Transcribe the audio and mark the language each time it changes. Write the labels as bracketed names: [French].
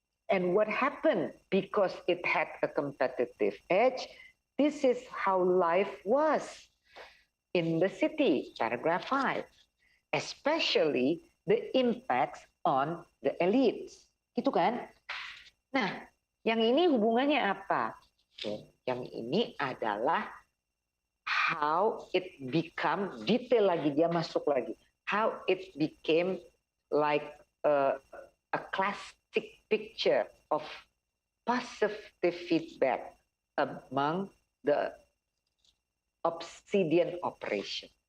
[English] And what happened because it had a competitive edge, this is how life was in the city, paragraph 5, especially the impacts on the elites. [Indonesian] Gitu kan? Nah, yang ini hubungannya apa? Yang ini adalah [English] how it become, [Indonesian] detail lagi, dia masuk lagi. [English] How it became like a classic picture of positive feedback among the obsidian operation.